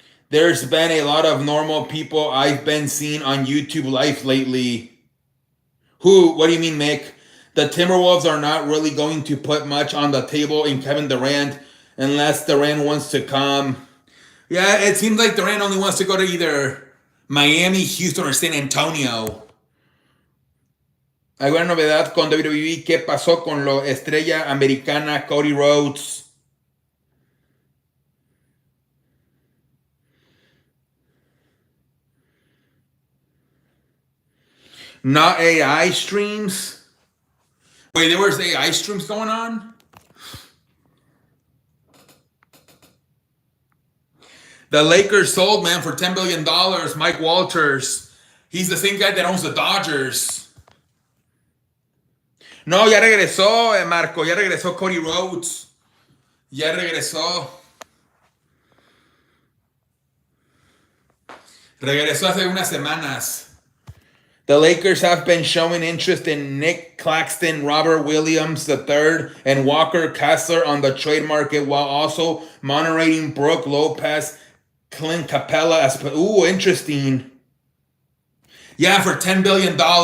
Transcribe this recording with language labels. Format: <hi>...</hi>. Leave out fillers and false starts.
<en>There's been a lot of normal people I've been seeing on YouTube Live lately. Who? What do you mean, Mick? The Timberwolves are not really going to put much on the table in Kevin Durant unless Durant wants to come. Yeah, it seems like Durant only wants to go to either Miami, Houston, or San Antonio.</en> <es>¿Alguna novedad con WWE? ¿Qué pasó con la estrella americana Cody Rhodes?</es> <en>Not AI streams? Wait, there was AI streams going on? The Lakers sold, man, for $10 billion. Mike Walters. He's the same guy that owns the Dodgers.</en> <es>No, ya regresó, Marco. Ya regresó Cody Rhodes. Ya regresó. Regresó hace unas semanas.</es> <en>The Lakers have been showing interest in Nick Claxton, Robert Williams III, and Walker Kessler on the trade market, while also monitoring Brooke Lopez, Clint Capella as... Ooh, interesting. Yeah, for $10 billion.</en>